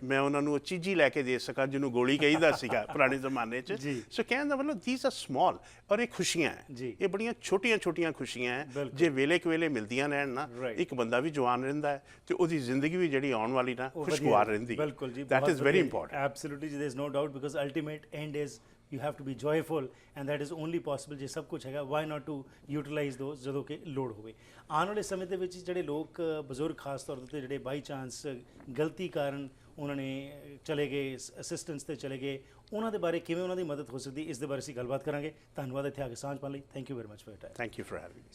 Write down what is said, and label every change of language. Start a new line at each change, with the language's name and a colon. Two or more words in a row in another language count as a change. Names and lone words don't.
Punjabi: ਮੈਂ ਉਹਨਾਂ ਨੂੰ ਉਹ ਚੀਜ਼ੀ ਲੈ ਕੇ ਦੇ ਸਕਾਂ ਜਿਹਨੂੰ ਗੋਲੀ ਕਹੀਦਾ ਸੀਗਾ ਪੁਰਾਣੇ ਜ਼ਮਾਨੇ 'ਚ। ਜੀ। ਸੋ ਕਹਿਣ ਦਾ ਮਤਲਬ
English: these are small,
Punjabi: ਔਰ ਇਹ ਖੁਸ਼ੀਆਂ ਹੈ, ਜੀ। ਇਹ ਬੜੀਆਂ ਛੋਟੀਆਂ ਛੋਟੀਆਂ ਖੁਸ਼ੀਆਂ ਹੈ, ਬਿਲਕੁਲ। ਜੇ ਵੇਲੇ ਕਵੇਲੇ ਮਿਲਦੀਆਂ ਰਹਿਣ ਨਾ,
English: Right.
Punjabi: ਇੱਕ ਬੰਦਾ ਵੀ ਜਵਾਨ ਰਹਿੰਦਾ ਹੈ ਤੇ ਉਹਦੀ ਜ਼ਿੰਦਗੀ ਵੀ ਜਿਹੜੀ ਆਉਣ ਵਾਲੀ ਨਾ ਉਹ ਖੁਸ਼ਗਵਾਰ ਵਧੀਆ, ਰਹਿੰਦੀ ਹੈ। ਬਿਲਕੁਲ ਜੀ,
English: ਦੈਟ
Punjabi: ਬਹੁਤ
English: is very
Punjabi: ਵਧੀਆ।
English: ਇੰਪੋਰਟੈਂਟ। Absolutely, there is no doubt, because ultimate end is you have to be joyful, and that is only possible
Punjabi: ਜੇ ਸਭ ਕੁਝ ਹੈਗਾ,
English: why not to utilize those
Punjabi: ਜਦੋਂ ਕਿ ਲੋੜ ਹੋਵੇ। ਆਉਣ ਵਾਲੇ ਸਮੇਂ ਦੇ ਵਿੱਚ ਜਿਹੜੇ ਲੋਕ ਬਜ਼ੁਰਗ ਖਾਸ ਤੌਰ ਤੇ ਜਿਹੜੇ
English: by chance
Punjabi: ਗਲਤੀ ਕਾਰਨ ਉਹਨਾਂ ਨੇ ਚਲੇ ਗਏ, ਅਸਿਸਟੈਂਸ ਤੇ ਚਲੇ ਗਏ, ਉਹਨਾਂ ਦੇ ਬਾਰੇ ਕਿਵੇਂ ਉਹਨਾਂ ਦੀ ਮਦਦ ਹੋ ਸਕਦੀ, ਇਸ ਦੇ ਬਾਰੇ ਅਸੀਂ ਗੱਲਬਾਤ ਕਰਾਂਗੇ। ਧੰਨਵਾਦ ਇੱਥੇ ਆ ਕੇ ਸਾਂਝ ਪਾਉਣ ਲਈ।
English: thank you very much for your time. thank you for having me.